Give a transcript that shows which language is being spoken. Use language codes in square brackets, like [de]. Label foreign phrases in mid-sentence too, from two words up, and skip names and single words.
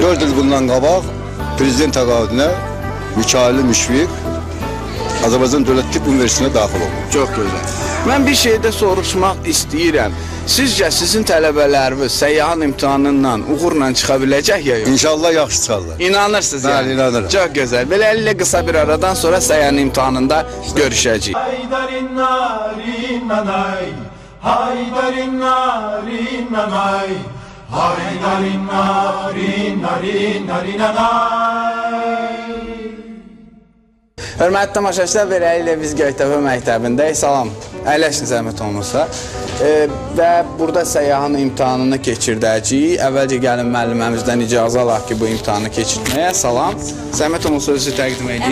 [az] 4 il bundan qabaq Prezident təqaüdünə Mikail Müşfiq Azərbaycan Dövlət Tibb Universitetinə daxil oldu. Çox gözəl. Mən bir şey də soruşmaq istəyirəm. Sizcə sizin tələbələriniz səyyahın imtahanından uğurla çıxa biləcək ya yox? İnşallah yaxşı çıxarlar. İnanırsınız yəni? Bəli, inanırım. Çox gözəl. Beləliklə qısa bir aradan sonra səyyahın imtahanında görüşəcəyik. Haydarin narin nanay, haydarin narin nanay, haydarin narin narin narin nanay. Hörmətli tamaşaçılar, beləliklə biz Göytepe məktəbindəyik. Salam, əyləşin zəhmət olmasa. Və burada səyyahın imtahanını keçirdəcəyik. Əvvəlcə gəlin müəlliməmizdən icazə alaq ki, bu imtahanı keçirtməyə. Salam, zəhmət olmasa özü təqdim edin.